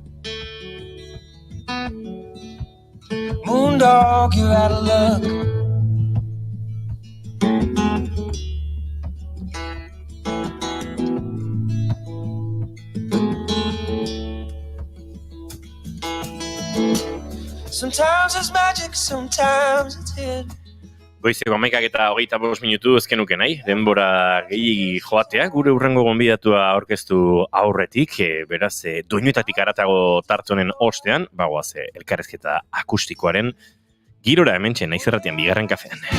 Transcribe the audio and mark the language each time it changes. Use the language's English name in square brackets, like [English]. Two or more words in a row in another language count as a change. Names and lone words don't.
[English] Moondog, you're out of luck. Sometimes it's magic, sometimes it's hidden. [Basque] Goizeko 11:25 minutu ezkenuke nahi, denbora gehi joatea, gure urrengo gonbidatua aurkeztu aurretik, beraz, doinuetatik aratago tartzonen ostean, bagoaz, elkarrezketa akustikoaren girora hementxe naiz erratian bigarren kafean.